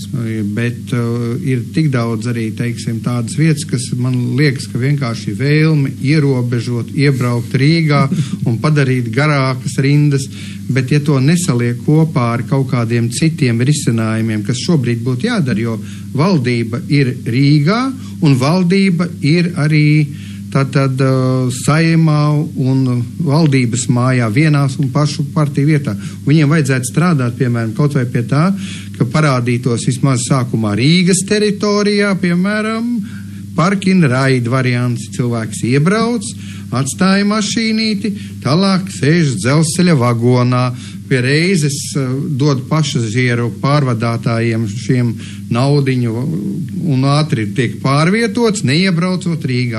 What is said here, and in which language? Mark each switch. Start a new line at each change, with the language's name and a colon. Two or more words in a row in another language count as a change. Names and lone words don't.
Latvian: Bet ir tik daudz arī, teiksim, tādas vietas, kas man liekas, ka vienkārši vēlme ierobežot, iebraukt Rīgā un padarīt garākas rindas, bet ja to nesaliek kopā ar kaut kādiem citiem risinājumiem, kas šobrīd būtu jādara, jo valdība ir Rīgā un valdība ir arī tātad Saeimā un valdības mājā vienās un pašu partiju vietā. Viņiem vajadzētu strādāt, piemēram, kaut vai pie tā, ka parādītos vismaz sākumā Rīgas teritorijā, piemēram,
English: park-and ride
Latvian: variants. Cilvēks iebrauc, atstāja mašīnīti, tālāk sēž dzelzceļa vagonā, pie reizes dod pasažieru pārvadātājiem šiem naudiņu un ātri tiek pārvietots, neiebraucot Rīgā.